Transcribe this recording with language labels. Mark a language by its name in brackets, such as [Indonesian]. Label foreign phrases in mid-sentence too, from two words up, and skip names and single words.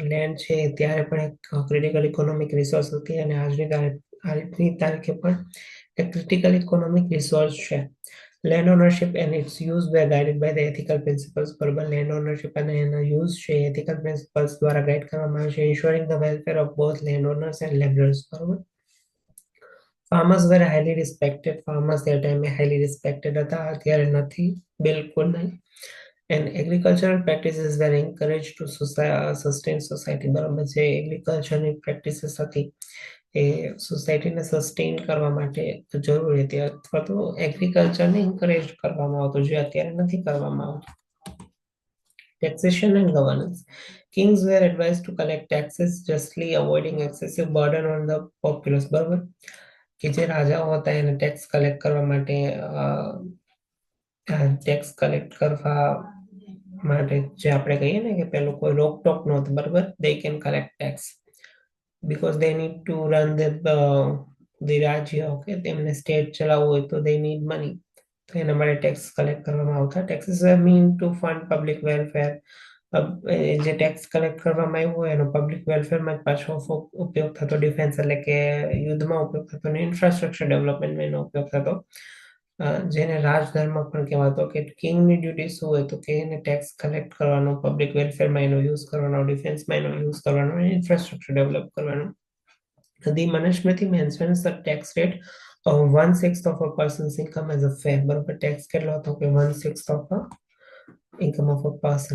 [Gujarati] લેન્ડ છે ત્યારે પણ એક [English] critical economic resource [Gujarati] હતી અને આજની તારીખે પણ એક [English] critical economic resource [Gujarati] છે. [English] Land ownership and its use were guided by the ethical principles, બરોબર. land ownership [Gujarati] અને એનો યુઝ છે [English] ethical principles [Gujarati] દ્વારા ગાઈડ કરવામાં આવે છે, [English] ensuring the welfare of both landowners and laborers, [Gujarati] બરોબર. [English] Farmers were highly respected. [Gujarati] ફાર્મર્સ તે ટાઈમે [English] highly respected [Gujarati] હતા, અત્યારે નથી, બિલકુલ નહીં. [English] And agricultural practices were encourage to sustain society, બરોબર. [Gujarati] જે એગ્રીકલ્ચરની પ્રેક્ટિસીસ હતી એ સોસાયટીને સસ્ટેન કરવા માટે જરૂરી હતી, અથવા તો એગ્રીકલ્ચરને એન્કરેજ કરવામાં આવતું, જે અત્યારે નથી કરવામાં આવતું. [English] Taxation and governance. Kings were advised to collect taxes justly, avoiding excessive burden on the populace. [Gujarati] બરોબર કે જે રાજાઓ હતા એને [English] tax collect [Gujarati] કરવા માટે [English] tax collect [Gujarati] કરવા માટે જે આપણે કહીએ ને કે પેલું કોઈ રોકટોક નહોતું બરોબર [English] they can collect tax because they need to run the [Gujarati] રાજ્ય ઓકે તેમને સ્ટેટ ચલાવવું હોય તો [English] they need money [Gujarati] તો એના માટે [English] tax collect [Gujarati] કરવામાં આવતા [English] taxes are meant to fund public welfare [Gujarati] જે [English] tax collect [Gujarati] કરવામાં આવ્યો હોય એનો [English] public welfareમાં [Gujarati] જ પાછો ઉપયોગ થતો ડિફેન્સ એટલે કે યુદ્ધમાં ઉપયોગ થતો અને [English] infrastructure developmentમાં [Gujarati] એનો ઉપયોગ થતો જેને રાજધર્મ પણ કહેવાતો કે કિંગની ડ્યુટી શું હોય તો કે એને [English] tax collect [Gujarati] કરવાનો [English] public welfareમાં [Gujarati] એનો યુઝ કરવાનો ડિફેન્સમાં એનો યુઝ કરવાનો અને [English] infrastructure develop [Gujarati] કરવાનો [English] The Manusmriti mentions the tax rate of 1/6 of a person's income as a fair. [Gujarati] બરોબર ટેક્સ કેટલો હતો કે [English] 1/6 of a income of a person.